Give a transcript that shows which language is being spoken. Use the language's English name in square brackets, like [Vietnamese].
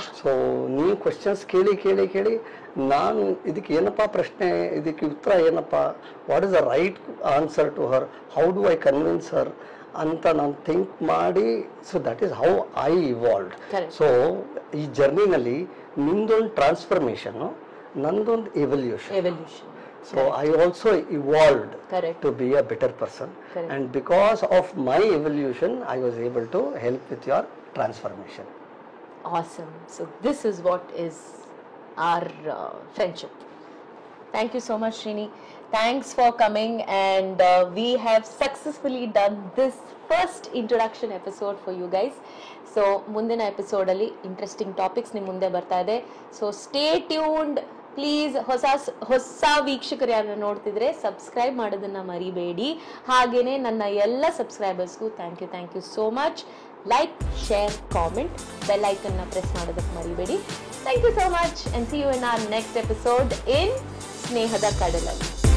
[Kannada] So ನೀವು questions ಕೇಳಿ ನಾನು ಇದಕ್ಕೆ ಏನಪ್ಪ ಪ್ರಶ್ನೆ, ಇದಕ್ಕೆ ಉತ್ತರ ಏನಪ್ಪ, [English] what is the right answer to her, how do I convince her [Kannada] ಅಂತ ನಾನು ಥಿಂಕ್ ಮಾಡಿ. [English] So that is how I evolved. [Kannada] So ಈ ಜರ್ನಿನಲ್ಲಿ ನಿಮ್ದೊಂದು ಟ್ರಾನ್ಸ್ಫರ್ಮೇಷನ್, ನಂದೊಂದು evolution. [English] So I also evolved to be a better person. And because of my evolution, I was able to help with your transformation. Awesome. So this is what is our friendship. Thank you so much, Srini. Thanks for coming, and we have successfully done this first introduction episode for you guys. [Kannada] So ಮುಂದಿನ episode ಅಲ್ಲಿ interesting topics ನಿಮ್ಮ ಮುಂದೆ ಬರ್ತಾ ಇದೆ. [English] So stay tuned please. [Kannada] ಹೊಸ ವೀಕ್ಷಕರು ಯಾರನ್ನ ನೋಡ್ತಿದ್ರೆ ಸಬ್ಸ್ಕ್ರೈಬ್ ಮಾಡೋದನ್ನ ಮರಿಬೇಡಿ. ಹಾಗೇನೆ ನನ್ನ ಎಲ್ಲ ಸಬ್ಸ್ಕ್ರೈಬರ್ಸ್ಗೂ [English] Thank you so much. [Kannada] Like, share, comment, bell icon ನ ಪ್ರೆಸ್ ಮಾಡೋದಕ್ಕೆ ಮರಿಬೇಡಿ. [English] thank you so much, and see you in our next episode [Kannada] ಇನ್ ಸ್ನೇಹದ ಕಡಲಲ್ಲಿ.